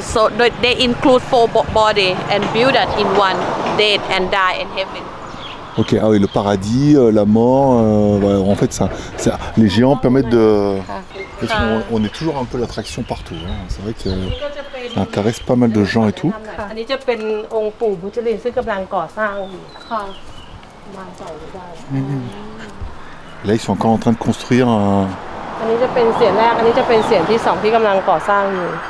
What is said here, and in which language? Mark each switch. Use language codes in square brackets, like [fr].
[en] So they include full body and build that in one, dead and die in heaven. [fr] Ok, ah oui, le paradis, la mort, ouais, en fait les géants permettent de... On est toujours un peu l'attraction partout, hein. C'est vrai que ça intéresse pas mal de gens et tout. [th] อันนี้จะเป็นองค์ปู่มุจลินซึ่งกำลังก่อสร้างอยู่มาใส่ได้ [fr] Là, ils sont encore en train de construire un... [th] อันนี้จะเป็นเสียงแรก อันนี้จะเป็นเสียงที่สองที่กำลังก่อสร้างอยู่